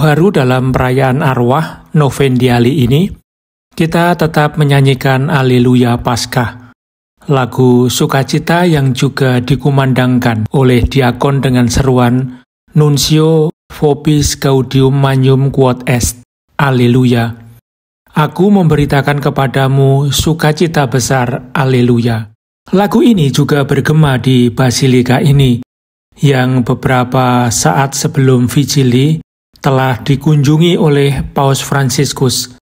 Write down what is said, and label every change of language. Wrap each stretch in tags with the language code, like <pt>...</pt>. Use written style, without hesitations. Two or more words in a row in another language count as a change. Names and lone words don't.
<id>haru dalam perayaan arwah Novendiali ini, kita tetap menyanyikan Alleluia Paskah, lagu sukacita yang juga dikumandangkan oleh diakon dengan seruan</id> <la>Nuncio vobis gaudium magnum quod est, Alleluia.</la> <id>Aku memberitakan kepadamu sukacita besar, Alleluia. Lagu ini juga bergema di Basilika ini, yang beberapa saat sebelum Vigili telah dikunjungi oleh Paus Fransiskus.</id>